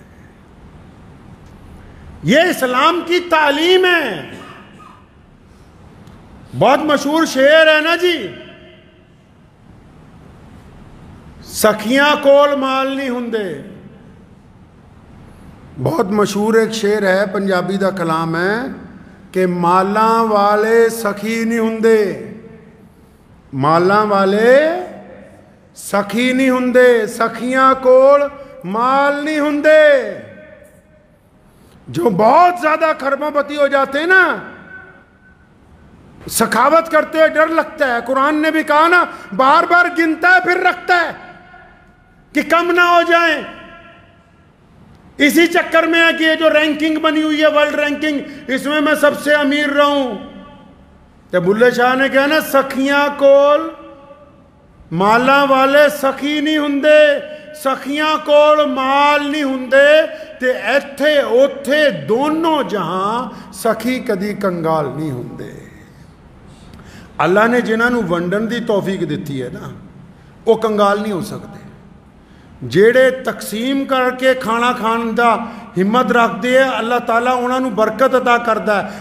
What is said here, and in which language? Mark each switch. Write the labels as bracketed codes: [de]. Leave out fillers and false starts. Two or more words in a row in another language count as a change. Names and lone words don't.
[ur] یہ اسلام کی تعلیم ہے. بہت مشہور شعر ہے نا جی, [pa] سکھیاں کول مال نہیں ہوندے. بہت مشہور ایک شعر ہے, پنجابی دا کلام ہے کہ مالاں والے سخی نہیں ہوندے, مالاں والے سخی نہیں ہوندے, سخیاں کول مال نہیں ہوندے. [ur] جو بہت زیادہ کھربوں پتی ہو جاتے ہیں نا, سخاوت کرتے ہیں, ڈر لگتا ہے. قرآن نے بھی کہا نا, بار بار گنتا ہے پھر رکھتا ہے کہ کم نہ ہو جائیں. اسی چکر میں ہے کہ یہ جو رینکنگ بنی ہوئی ہے [en] world ranking, [ur] اس میں میں سب سے امیر رہوں. تو بلے شاہ نے کہا نا, [pa] سخیاں کول مالاں والے سخی نہیں ہوندے, سخیاں کول مال نہیں ہوندے, تے ایتھے اوتھے دونوں جہاں سخی کدی کنگال نہیں ہوندے. اللہ نے ਜਿਨ੍ਹਾਂ ਨੂੰ ਵੰਡਣ ਦੀ ਤੌਫੀਕ ਦਿੱਤੀ ਹੈ ਨਾ, ਉਹ ਕੰਗਾਲ ਨਹੀਂ ਹੋ ਸਕਦੇ। ਜਿਹੜੇ ਤਕਸੀਮ ਕਰਕੇ ਖਾਣਾ ਖਾਣ ਦਾ ਹਿੰਮਤ ਰੱਖਦੇ ਆ, ਅੱਲਾਹ ਤਾਲਾ ਉਹਨਾਂ ਨੂੰ ਬਰਕਤ ਅਤਾ ਕਰਦਾ ਹੈ।